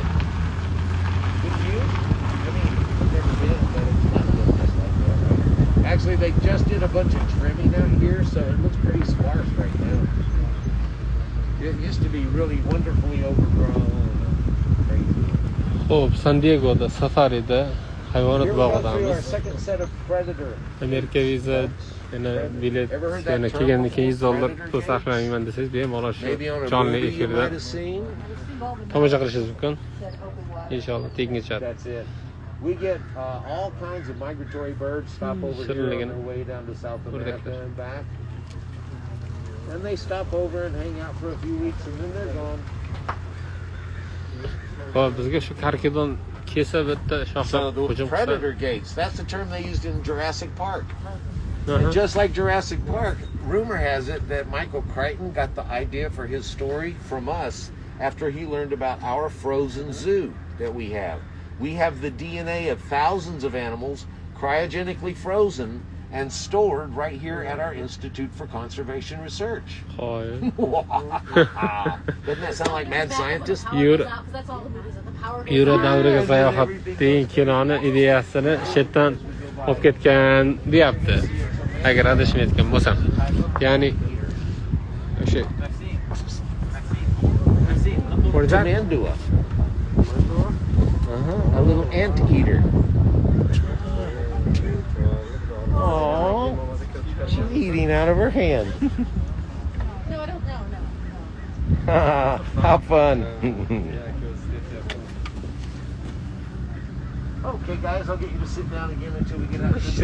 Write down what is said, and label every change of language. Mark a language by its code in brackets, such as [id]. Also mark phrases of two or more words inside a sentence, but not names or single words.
[en] Couldn't you? I mean, I've never been, but it's not built just like that, right? Actually, they just did a bunch of trimming out here, so it looks pretty sparse right now. It used to be really wonderfully overgrown and crazy. [uz] Xo'p, San-Diegoda safarida hayvonot [en] Here we go through our [uz] bog'idamiz. [en] second set of predator. [uz] Amerika viza yana bilet yana kelgandan keyin $100 pul sarflamayman desangiz bemalol shu [en] Maybe on a [uz] jonli [en] movie you [uz] efirda [en] might have seen. [uz] tomosha qilishingiz mumkin. Inshaalloh teginga tushadi. [en] That's it. We get all kinds of migratory birds stop over here on their way down to South America and back. And they stop over and hang out for a few weeks and then they're gone. [uz] Xo'p, bizga shu karkidon kelsa bitta [en] So [uz] shoxlab [en] the [uz] hujum [en] predator [uz] qilsa. [en] gates, that's the term they used in Jurassic Park. Uh-huh. And just like Jurassic Park, rumor has it that Michael Crichton got the idea for his story from us after he learned about our frozen zoo that we have. We have the DNA of thousands of animals cryogenically frozen and stored right here at our Institute for Conservation Research. [uz] Xo'p. [en] Doesn't that sound like mad scientist? [uz] Yura davriga sayohat degan kinoni ideyasini chetdan olib ketgan deyapti. Agar adashmayotgan bo'lsam. Ya'ni o'sha [en] Tamandua. A little anteater. Oh, she's eating out of her hand. No, I don't know. No. How fun. Okay, guys, I'll get you to sit down again until we get out to the